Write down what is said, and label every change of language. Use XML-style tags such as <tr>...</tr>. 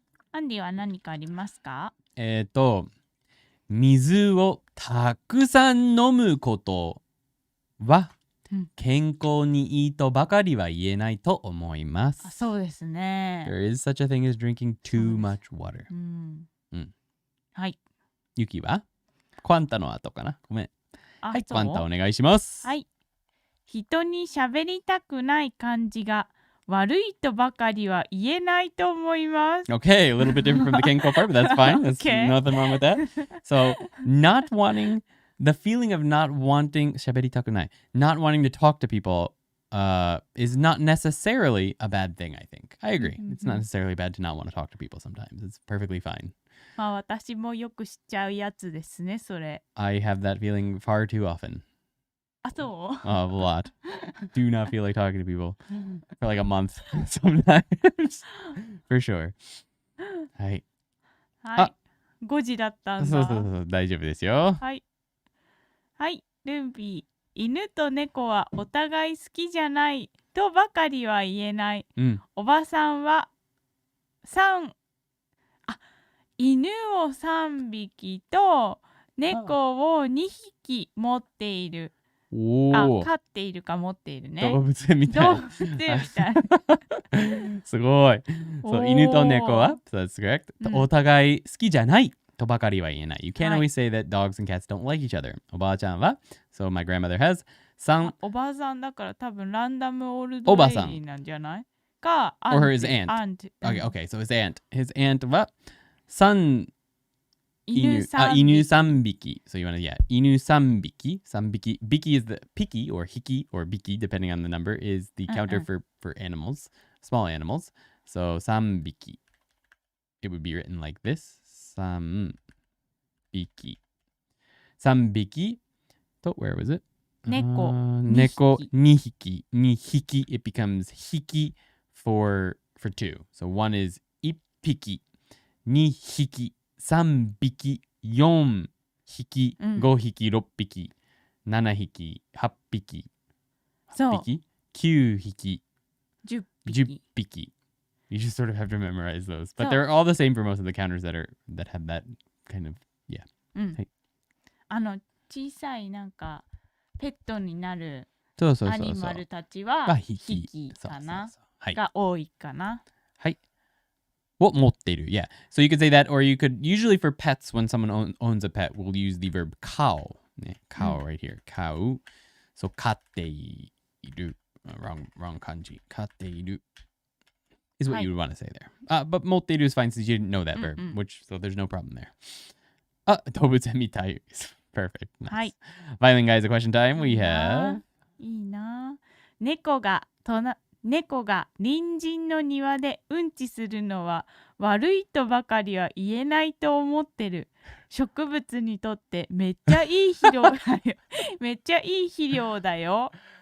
<ja>アンディは何かありますか？水をたくさん飲むことは健康にいいとばかりは言えないと思います。そうですね。</ja> <en>There is such a thing as drinking too much water.</en> <ja>はい。ユキはクワンタの後かな。ごめん。はい、クワンタお願いします。はい。人に喋りたくない感じが悪いとばかりは言えないと思います。</ja> <en>Okay, a little bit different from the Kenko part, but that's fine. There's nothing wrong with that. So, not wanting, the feeling of not wanting,</en> <ja>喋りたくない,</ja> <en>not wanting to talk to people is not necessarily a bad thing, I think. I agree. It's not necessarily bad to not want to talk to people sometimes. It's perfectly fine.</en> <ja>まあ私もよくしちゃうやつですね、それ。</ja> <en>I have that feeling far too often.</en> <ja>あ、そう</ja> <en>A lot. Do not feel like talking to people for like a month sometimes. For sure.</en> <ja>はい。はい。5時だったんだ。そう大丈夫ですよ。はい。はい、ルンビー。犬と猫はお互い好きじゃないとばかりは言えない。おばさんは犬を3匹と猫を2匹持っている。飼っているか持っているね。動物園みたい。動物園みたい。すごい。そう、犬と猫は、</ja> <en>so that's correct.</en> <ja>お互い好きじゃないとばかりは言えない。</ja> <en>You can't always say that dogs and cats don't like each other.</en> <ja>おばあちゃんは、</ja> <en>so my grandmother has お</en> <ja>ばあさんだから多分ランダムオールドレイディなんじゃないか、</ja> <en>or his aunt. Okay, so his aunt. His aunt</en> <ja>は犬3匹。</ja> <en>So you want to, yeah,</en> <ja>犬3匹。 3匹。</ja> <en>Biki is the picky or hiki or biki, depending on the number, is the counter for animals, small animals. So</en> <ja>3匹。</ja> <en>It would be written like this.</en> <ja>3匹。 3匹と、</ja> <en>where was it?</en> <ja>猫 2匹。2匹。</ja> <en>It becomes hiki for two. So one is</en> <ja>1匹。2匹。 3匹、4匹、5匹、6匹、7匹、8匹、8匹、9匹、10匹。</ja> <en>You just sort of have to memorize those. But they're all the same for most of the counters that have that kind of, yeah.</en> <ja>はい、小さいなんかペットになるアニマルたちは匹かなが多いかな。はい。を持っている。</ja> <en>Yeah. So you could say that, or you could, usually for pets, when someone owns a pet, we'll use the verb 飼う。</en> <ja>ね、飼う</ja> <en>right here.</en> <ja>飼う。</ja> <en>So</en> <ja>飼っている。</ja> <en>Wrong</en> <ja>漢字。飼っている。</ja> <en>is what you would want to say there. But</en> <ja>持っている</ja> <en>is fine since you didn't know that verb, which, so there's no problem there.</en> <ja>動物園みたい。</ja> <en>Perfect. Nice.</en> <ja>はい。</ja> <en>Violin guys, a question time. We have.</en> <ja>いいな。猫が隣人の庭でうんちするのは悪いとばかりは言えないと思ってる。植物にとってめっちゃいい肥料だよ。めっちゃいい肥料だよ。</ja>